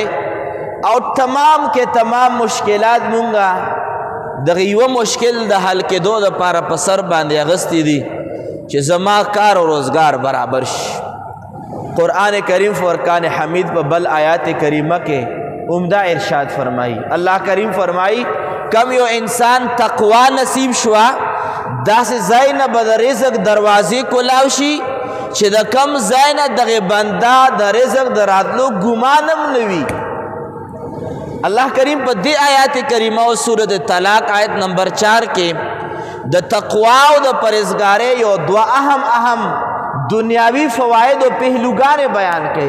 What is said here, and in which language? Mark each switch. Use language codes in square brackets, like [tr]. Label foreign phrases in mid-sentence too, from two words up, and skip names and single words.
[ps] او تمام کې تمام مشکلات مونږه دغه یوه مشکل د حل کېدو دپاره په سر باندې اغوستي دي چې زما کار او روزګار برابر شي. قرآن کریم فرقان حمید په بل آیات کریمه کې عمدہ ارشاد فرمائی. اللہ کریم فرمائی کم یو انسان تقوا نصیب شوا داسې ځای نه به د رزق دروازې کلاو شي چې د کم ځای نه دغې بنده د رزق د راتلو ګمان هم نه وي. اللہ کریم په دې آیات کریمه او سورۃ طلاق آیت نمبر 4 کې د تقوا او د پرهیزګارۍ یو دوه اهم دنیاوی فواید و پہلوگان بیان کړي.